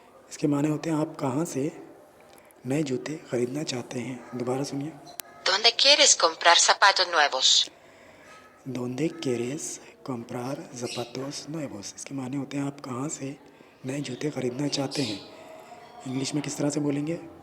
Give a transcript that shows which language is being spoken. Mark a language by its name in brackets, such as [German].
[Hindi] इसके माने होते हैं आप कहाँ से नए जूते खरीदना चाहते हैं। दोबारा सुनिए। [Spanish] ¿Dónde quieres comprar zapatos nuevos? Donde quieres comprar zapatos nuevos। [Hindi] इसके माने होते हैं आप कहाँ से नए जूते खरीदना चाहते हैं। इंग्लिश में किस तरह से बोलेंगे?